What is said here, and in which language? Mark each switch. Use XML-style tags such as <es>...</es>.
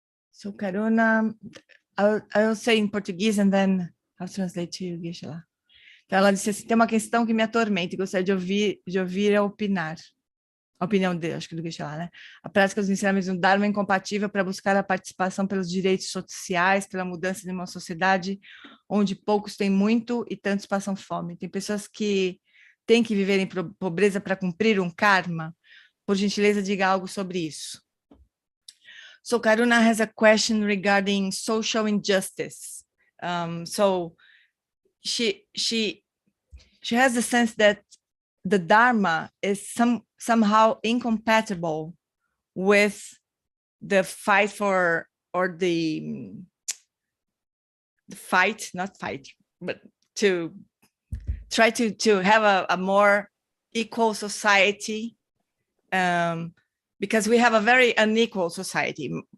<en>So, Karuna, I'll say in Portuguese and then I'll translate to you, Geshe-la.</en> <pt>Então, ela disse assim, tem uma questão que me atormenta e gostaria de ouvir a opinar. A opinião dele, acho que do Geshe-la, né? A prática dos ensinamentos do Dharma é incompatível para buscar a participação pelos direitos sociais, pela mudança de uma sociedade onde poucos têm muito e tantos passam fome. Tem pessoas que têm que viver em pobreza para cumprir um karma. Por gentileza, diga algo sobre isso.</pt> <en>So Karuna has a question regarding social injustice. So she has the sense that the Dharma is somehow incompatible with the fight for, or the fight, not fight, but to try to have a more equal society, because we have a very unequal society.</en>